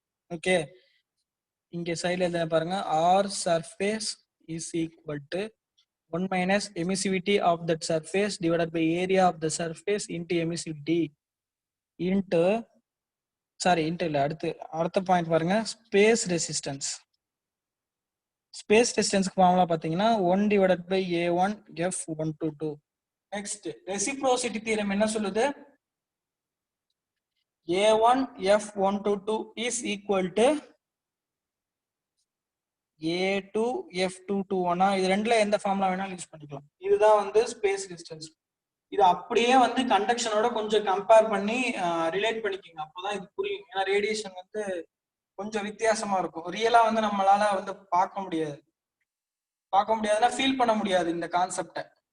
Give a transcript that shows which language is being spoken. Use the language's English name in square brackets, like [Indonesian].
[Tamil] Okay, இங்க சைடுல என்ன பாருங்க, [English] R surface is equal to 1 minus emissivity of that surface divided by area of the surface into emissivity into, sorry into [Tamil] இல்ல, அடுத்த point பாருங்க, [English] Space resistance. [Tamil] Space ரெசிஸ்டன்ஸ்க்கு formula பாத்தீங்கன்னா [English] 1 divided by A1 F122. [Tamil] Next reciprocity theorem என்ன சொல்லுது, [English] A1 F122 is equal to A2 F221. [Tamil] இது ரெண்டுல எந்த formula வேணாலும் யூஸ் பண்ணிக்கலாம். இதுதான் வந்து ஸ்பேஸ் ரெசிஸ்டன்ஸ். இது அப்படியே வந்து கண்டக்ஷனோட கொஞ்சம் கம்பேர் பண்ணி ரிலேட் பண்ணிக்கோங்க, அப்போதான் இது புரியும். ஏன்னா ரேடியேஷன் வந்து கொஞ்சம் வித்தியாசமா இருக்கும், ரியலா வந்து நம்மளால வந்து பார்க்க முடியாதுன்னா ஃபீல் பண்ண முடியாது இந்த கான்செப்டை.